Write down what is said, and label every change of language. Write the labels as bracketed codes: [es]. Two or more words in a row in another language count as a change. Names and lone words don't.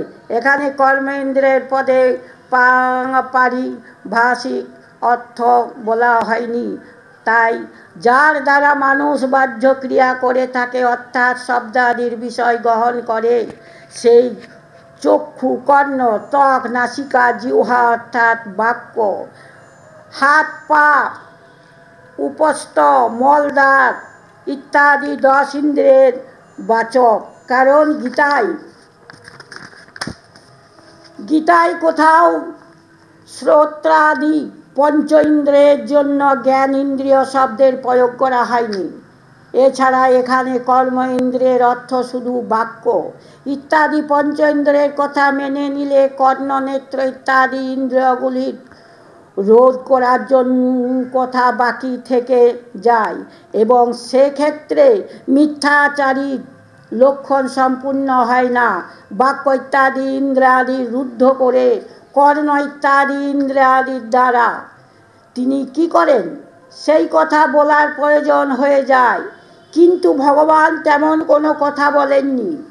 [bn] এখানে কর্মেন্দ্রিয়ের পদে পারিভাষিক অর্থ বলা হয়নি। তাই যার দ্বারা মানুষ বাহ্য ক্রিয়া করে থাকে অর্থাৎ শব্দাদির বিষয় গ্রহণ করে সেই চক্ষু কর্ণ ত্বক নাসিকা জিহ্বা অর্থাৎ বাক্য হাত পা উপস্থ মলদ্বার ইত্যাদি 10 ইন্দ্রিয়ের বাচক। কারণ গীতায় কোথাও শ্রোত্রাদি পঞ্চ ইন্দ্রিয়ের জন্য জ্ঞান ইন্দ্রিয় শব্দের প্রয়োগ করা হয়নি। এছাড়া এখানে কর্ম ইন্দ্রিয়ের অর্থ শুধু বাক্য ইত্যাদি পঞ্চ ইন্দ্রিয়ের কথা মেনে নিলে কর্ণ নেত্র ইত্যাদি ইন্দ্রিয়গুলির রোধ করার জন্য কথা বাকি থেকে যায় এবং সেক্ষেত্রে মিথ্যাচারী লক্ষণ সম্পূর্ণ হয় না। বাক্য ইত্যাদি ইন্দ্রিয়াদি রুদ্ধ করে কর্ণ ইত্যাদি ইন্দ্রিয়াদির দ্বারা তিনি কি করেন সেই কথা বলার প্রয়োজন হয়ে যায়, কিন্তু ভগবান তেমন কোনো কথা বলেননি।